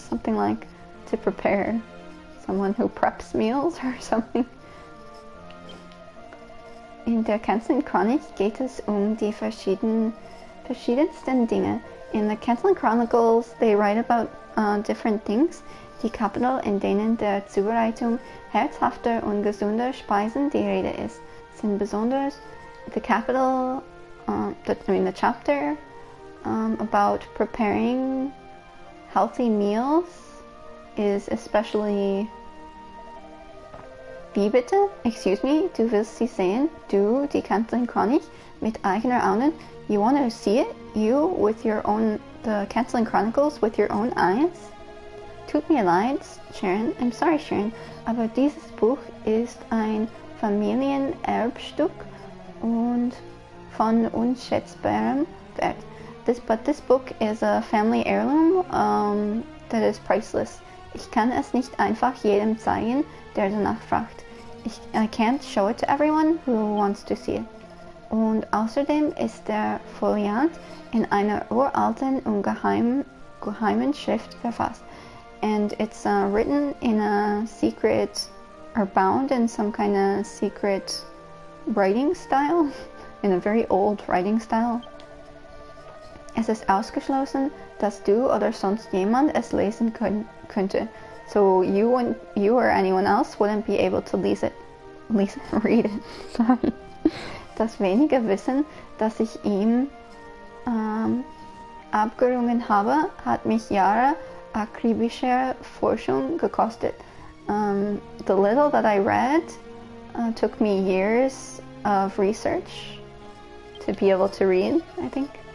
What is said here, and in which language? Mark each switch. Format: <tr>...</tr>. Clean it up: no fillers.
<en>Something like to prepare. Someone who preps meals or something.</en> <de>In der Canceling Chronik geht es die verschiedensten Dinge.</de> <en>In the Canceling Chronicles, they write about different things.</en> <de>Die Kapitel, in denen der Zubereitung herzhafter und gesunder Speisen die Rede ist, sind besonders</de> <en>the capital, the chapter about preparing healthy meals is especially.</en> <de>Wie bitte?</de> <en>Excuse me,</en> <de>du willst sie sehen? Du, die Canceling Chronik, mit eigener Augen?</de> <en>You want to see it? You, with your own, the Canceling Chronicles, with your own eyes?</en> <de>Tut mir leid, Sharon,</de> <en>I'm sorry, Sharon,</en> <de>aber dieses Buch ist ein Familienerbstück und von unschätzbarem Wert.</de> <en>But this book is a family heirloom that is priceless.</en> <de>Ich kann es nicht einfach jedem zeigen, der danach fragt.</de> <en>I can't show it to everyone who wants to see it.</en> <de>Und außerdem ist der Foliant in einer uralten und geheimen Schrift verfasst.</de> <en>And it's written in a secret, or bound in some kind of secret writing style, in a very old writing style.</en> <de>Es ist ausgeschlossen, dass du oder sonst jemand es lesen könnte.</de> <en>So you or anyone else wouldn't be able to read it. Sorry.</en> <de>Das wenige Wissen, das ich ihm abgerungen habe, hat mich Jahre akribischer Forschung gekostet.</de> <en>The little that I read took me years of research to be able to read, I think.</en>